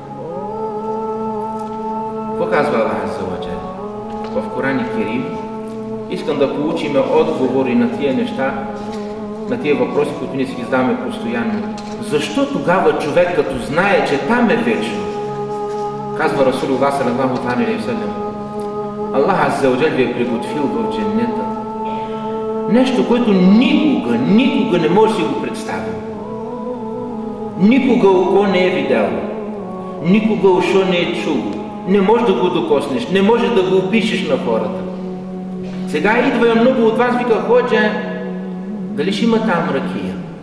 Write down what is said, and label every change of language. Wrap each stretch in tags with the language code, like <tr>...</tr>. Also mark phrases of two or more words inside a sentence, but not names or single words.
<bg>Какво казва</bg> <ar>الله عز وجل</ar> <bg>в Коран Керим? Искам да получим отговори на тия неща, на тия въпроси, които ние си ги задаваме постоянно. Защо тогава човек, като знае, че там е вечно? Казва</bg> <ar>رسول الله صلى الله عليه وسلم, الله عز وجل</ar> <bg>ви е приготвил в дженнета нещо, което никога не може да си го представим. Никога око не е видяло, никога ушо не е чуло, не може да го докоснеш, не може да го опишеш на хората. Сега идва много от вас, вика, ходжа, дали ще има там ракия?</bg>